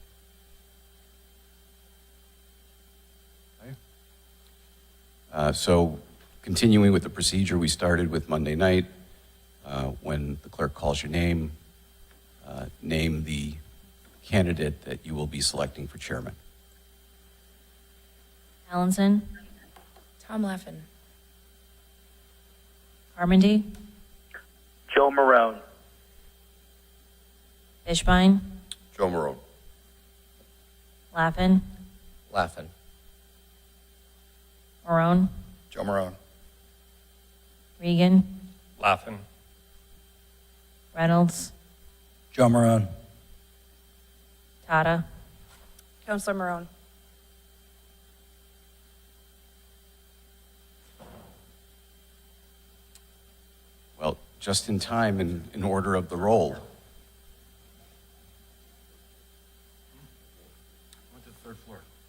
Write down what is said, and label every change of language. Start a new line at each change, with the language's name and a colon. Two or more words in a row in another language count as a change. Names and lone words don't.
English: Okay. So, continuing with the procedure we started with Monday night, when the clerk calls your name, name the candidate that you will be selecting for chairman. Allenson. Tom Laffin. Carmody. Joe Marone. Fishbein. Joe Marone. Laffin. Laffin. Marone. Joe Marone. Regan. Laffin. Reynolds. Joe Marone. Tata. Councilor Marone. Well, just in time in order of the roll. Went to the 3rd floor.